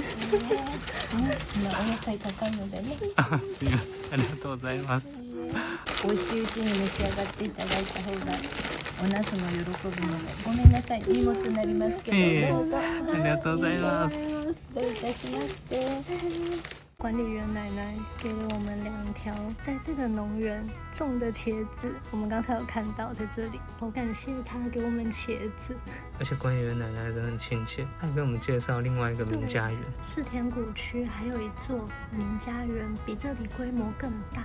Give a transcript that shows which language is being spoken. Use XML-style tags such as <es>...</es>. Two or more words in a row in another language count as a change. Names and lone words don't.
<ja>今お野菜高いのでね。すみません、ありがとうございます。美味しいうちに召し上がっていただいた方がおナスも喜ぶので、ごめんなさい、荷物になりますけど、どうぞ。ありがとうございます。どういたしまして。</ja> <zh>管理员奶奶给了我们2条在这个农园种的茄子，我们刚才有看到在这里，好感谢她给我们茄子。而且管理员奶奶人很亲切，她给我们介绍另外一个名家园。世田谷区还有一座名家园，比这里规模更大。</zh>